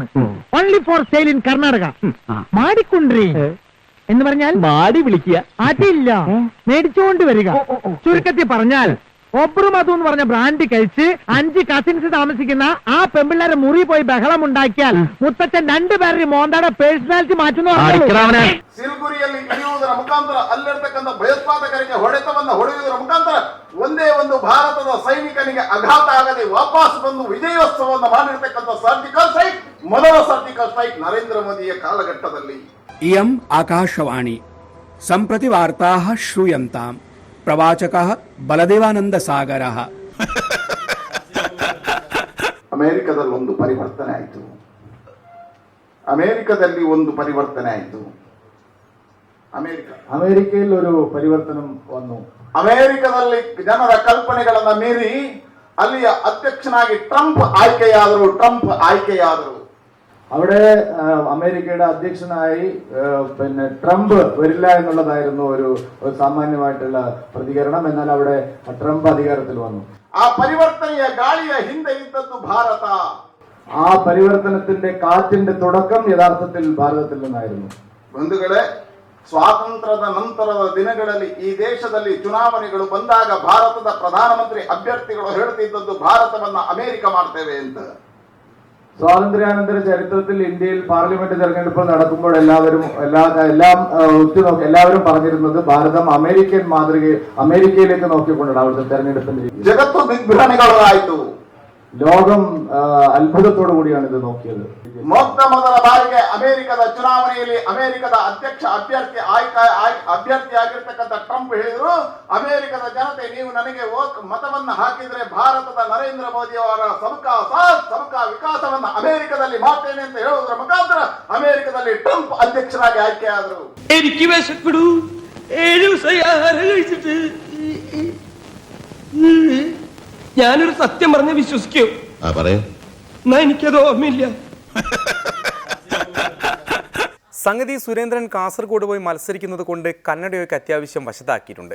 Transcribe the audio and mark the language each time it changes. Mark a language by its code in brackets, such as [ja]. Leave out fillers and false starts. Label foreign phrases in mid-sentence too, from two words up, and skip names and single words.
[en] only for sale in [ml] കർണാടക. മാടിക്കുണ്ട്രി എന്ന് പറഞ്ഞാൽ മാടി വിളിക്കുക. അതില്ല, മേടിച്ചുകൊണ്ട് വരിക. ചുരുക്കത്തിൽ പറഞ്ഞാൽ ഒബ്രു മധു എന്ന് പറഞ്ഞ ബ്രാൻഡ് കഴിച്ച് 5 കസിൻസ് താമസിക്കുന്ന ആ പെമ്പിള്ളേരെ മുറി പോയി ബഹളം ഉണ്ടാക്കിയാൽ മുത്തച്ഛൻ 2 പേരുടെ മോന്തയുടെ പേഴ്സണാലിറ്റി മാറ്റുന്നു. [kn] ಸಿಲ್ಗುರಿಯಲ್ಲಿ ಇಳಿಯುವುದರ ಮುಖಾಂತರ ಅಲ್ಲಿರ್ತಕ್ಕಂಥ ಭಯೋತ್ಪಾದಕರಿಗೆ ಹೊಡೆತವನ್ನು ಹೊಡೆಯುವುದರ ಮುಖಾಂತರ ಒಂದೇ ಒಂದು ಭಾರತದ ಸೈನಿಕನಿಗೆ ಆಘಾತ ಆಗದೆ ವಾಪಸ್ ಬಂದು ವಿಜಯೋತ್ಸವವನ್ನು ಮಾಡಿರ್ತಕ್ಕಂಥ ಸರ್ಜಿಕಲ್ ಸ್ಟ್ರೈಕ್, ಮೊದಲ ಸರ್ಜಿಕಲ್ ಸ್ಟ್ರೈಕ್ ನರೇಂದ್ರ ಮೋದಿಯ ಕಾಲಘಟ್ಟದಲ್ಲಿ. [sa] इयम् आकाशवाणी सम्प्रति वार्ताः श्रूयन्ताम्. प्रवाचकः बलदेवानन्दसागरः. [kn] ಅಮೆರಿಕದಲ್ಲಿ ಒಂದು ಪರಿವರ್ತನೆ ಆಯಿತು. [ml] അമേരിക്കയിൽ ഒരു പരിവർത്തനം വന്നു. [kn] ಅಮೆರಿಕದಲ್ಲಿ ಜನರ ಕಲ್ಪನೆಗಳನ್ನ ಮೀರಿ ಅಲ್ಲಿಯ ಅಧ್ಯಕ್ಷನಾಗಿ ಟ್ರಂಪ್ ಆಯ್ಕೆಯಾದರು. [ml] അവിടെ അമേരിക്കയുടെ അധ്യക്ഷനായി ട്രംപ് വരില്ല എന്നുള്ളതായിരുന്നു ഒരു സാമാന്യമായിട്ടുള്ള പ്രതികരണം. എന്നാൽ അവിടെ ട്രംപ് അധികാരത്തിൽ വന്നു. ആ [kn] ಪರಿವರ್ತನೆಯ ಗಾಳಿಯ ಹಿಂದೆ ಇದ್ದದ್ದು ಭಾರತ. [ml] ആ പരിവർത്തനത്തിന്റെ കാറ്റിന്റെ തുടക്കം യഥാർത്ഥത്തിൽ ഭാരതത്തിൽ നിന്നായിരുന്നു. [kn] ಬಂಧುಗಳೇ, ಸ್ವಾತಂತ್ರ್ಯದ ನಂತರದ ದಿನಗಳಲ್ಲಿ ಈ ದೇಶದಲ್ಲಿ ಚುನಾವಣೆಗಳು ಬಂದಾಗ ಭಾರತದ ಪ್ರಧಾನಮಂತ್ರಿ ಅಭ್ಯರ್ಥಿಗಳು ಹೇಳ್ತಿದ್ದದ್ದು ಭಾರತವನ್ನ ಅಮೆರಿಕ ಮಾಡ್ತೇವೆ ಅಂತ. [ml] സ്വാതന്ത്ര്യാനന്തര ചരിത്രത്തിൽ ഇന്ത്യയിൽ പാർലമെന്റ് തെരഞ്ഞെടുപ്പ് നടക്കുമ്പോൾ എല്ലാവരും പറഞ്ഞിരുന്നത് ഭാരതം അമേരിക്കയിലേക്ക് നോക്കിക്കൊണ്ടാണ് അവിടുത്തെ തെരഞ്ഞെടുപ്പിന്റെ. [kn] ജഗತ್ತು ದಿಗ್ಭ್ರಮೆಗಳಾಯಿತು. [ml] ലോകം അത്ഭുതത്തോടു കൂടിയാണ് ഇത് നോക്കിയത്. [kn] ಮೊತ್ತ ಮೊದಲ ಬಾರಿಗೆ ಅಮೆರಿಕದ ಚುನಾವಣೆಯಲ್ಲಿ ಅಮೆರಿಕದ ಅಧ್ಯಕ್ಷ ಅಭ್ಯರ್ಥಿಯಾಗಿರ್ತಕ್ಕಂಥ ಟ್ರಂಪ್ ಹೇಳಿದ್ರು, ಅಮೆರಿಕದ ಜನತೆ ನೀವು ನನಗೆ ಮತವನ್ನ ಹಾಕಿದ್ರೆ ಭಾರತದ ನರೇಂದ್ರ ಮೋದಿ ಅವರ [hi] सबका साथ सबका [kn] ವಿಕಾಸವನ್ನ ಅಮೆರಿಕದಲ್ಲಿ ಮಾಡ್ತೇನೆ ಅಂತ ಹೇಳುವುದರ ಮುಖಾಂತರ ಅಮೆರಿಕದಲ್ಲಿ ಟ್ರಂಪ್ ಅಧ್ಯಕ್ಷರಾಗಿ ಆಯ್ಕೆಯಾದರು. [ml] എനിക്ക് വിശക്കടു 7 ദിവസമായി ആഹാരം കഴിച്ചിട്ട്. ഞാനൊരു സത്യം പറഞ്ഞ് വിശ്വസിക്കൂ? എന്നാ എനിക്കത് ഓർമ്മയില്ല. സംഗതി സുരേന്ദ്രൻ കാസർഗോഡ് പോയി മത്സരിക്കുന്നത് കൊണ്ട് കന്നഡയൊക്കെ അത്യാവശ്യം വശത്താക്കിയിട്ടുണ്ട്.